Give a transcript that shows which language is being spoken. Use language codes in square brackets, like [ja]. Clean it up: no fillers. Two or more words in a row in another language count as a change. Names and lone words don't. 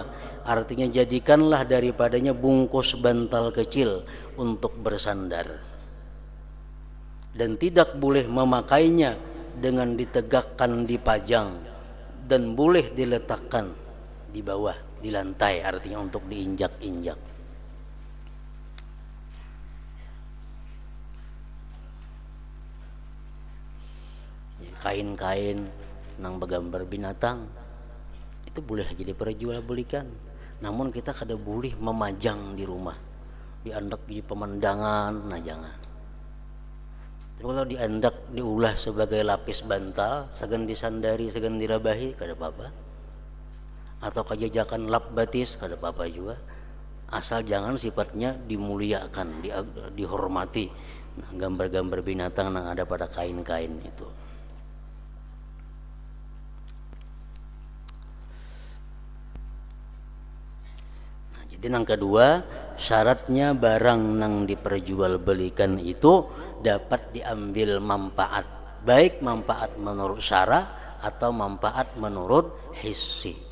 [id] Artinya jadikanlah daripadanya bungkus bantal kecil untuk bersandar. Dan tidak boleh memakainya dengan ditegakkan dipajang, dan boleh diletakkan di bawah di lantai, artinya untuk diinjak-injak. [bjn] Kain-kain nang bergambar binatang itu boleh jadi perjualbelikan, namun kita kada boleh memajang di rumah, diandak di pemandangan, nah jangan. Tapi kalau diandak diulah sebagai lapis bantal, segan disandari, segan dirabahi, kada apa-apa. Atau kajajakan lap batis, kada apa-apa juga, asal jangan sifatnya dimuliakan, dihormati. [id] Nah, gambar-gambar binatang yang ada pada kain-kain itu. Nah, jadi yang kedua, syaratnya barang yang diperjualbelikan itu dapat diambil manfaat, baik manfaat menurut syara atau manfaat menurut hissi.